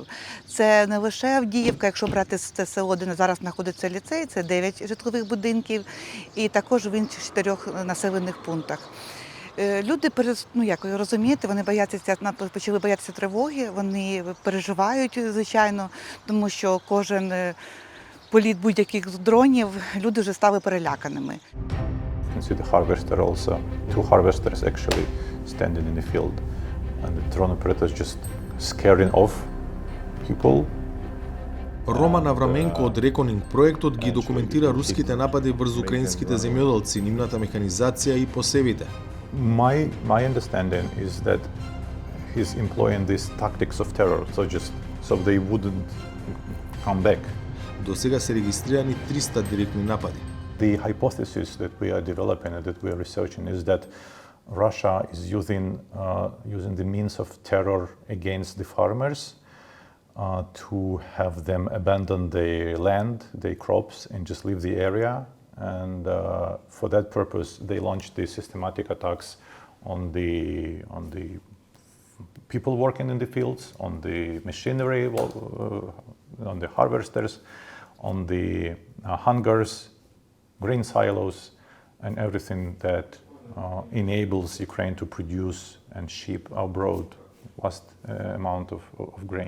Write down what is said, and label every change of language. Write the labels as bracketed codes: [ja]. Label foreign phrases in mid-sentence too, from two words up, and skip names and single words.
[uk] Це не лише Авдіївка, якщо брати це село, де зараз знаходиться ліцей, це 9 житлових будинків і також в інших 4 населених пунктах. Люди, як ви розумієте, вони почали боятися тривоги, вони переживають, звичайно, тому що кожен політ будь-яких дронів, люди вже стали переляканими. [en] You can see the harvester also, 2 harvesters actually standing in the field, and the drone operators just scaring off people. [mk] Роман Авраменко од Реконинг проектот ги документира руските напади врз украинските земјоделци, нивната механизација и посевите. [en] My understanding is that he's employing these tactics of terror, so they wouldn't come back. [mk] До сега се регистрирани 300 директни напади. [en] The hypothesis that we are developing and that we are researching is that Russia is using the means of terror against the farmers to have them abandon their land, their crops, and just leave the area. And for that purpose, they launched the systematic attacks on the people working in the fields, on the machinery, on the harvesters, on the hangars, grain silos, and everything that enables Ukraine to produce and ship abroad vast amount of grain.